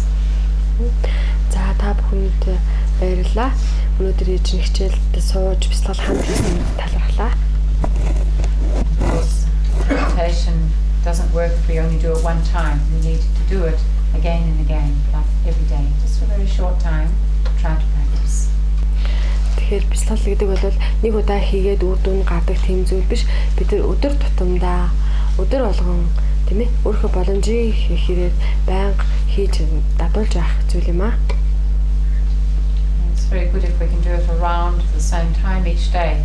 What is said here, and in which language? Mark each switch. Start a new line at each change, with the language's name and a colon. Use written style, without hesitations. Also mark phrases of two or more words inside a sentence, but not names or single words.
Mongolian: За, та бүхэнд баярлалаа. Өнөөдөр ижин хичээлд сууж бясалгал хамт хийсэн талархлаа.
English: Of course, meditation doesn't work if we only do it one time. We need to do it again and again, like every day. Just
Mongolian: бясалгал гэдэг бол нэг удаа хийгээд үр дүн гардаг тийм зүйл биш. Бид нар өдөр тутамдаа өдөр болгон тийм ээ өөрийнхөө боломжийг хийхээр байнга хийж дадуулж явах зүйл юм аа.
English: It's very good if we can do it around the same time each day.